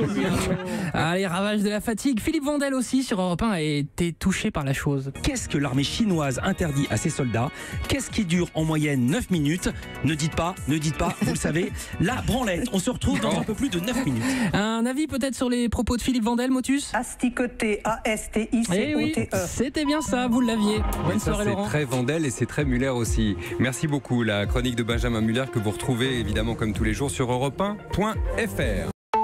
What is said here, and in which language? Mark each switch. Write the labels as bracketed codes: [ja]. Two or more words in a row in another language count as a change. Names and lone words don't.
[fr] Allez, ravage de la fatigue. Philippe Vandel aussi sur Europe 1 a été touché par la chose. Qu'est-ce que l'armée chinoise interdit à ses soldats? Qu'est-ce qui dure en moyenne 9 minutes? Ne dites pas, vous le savez. La branlette, on se retrouve dans un peu plus de 9 minutes. Un avis peut-être sur les propos de Philippe Vandel, Motus? Asticoté, A-S-T-I-C-O-T-E. Eh oui, c'était bien ça, vous l'aviez. Bonne soirée Laurent. C'est très Vandel et c'est très Muller aussi. Merci beaucoup. La chronique de Benjamin Muller que vous retrouvez évidemment comme tous les jours sur europe1.fr.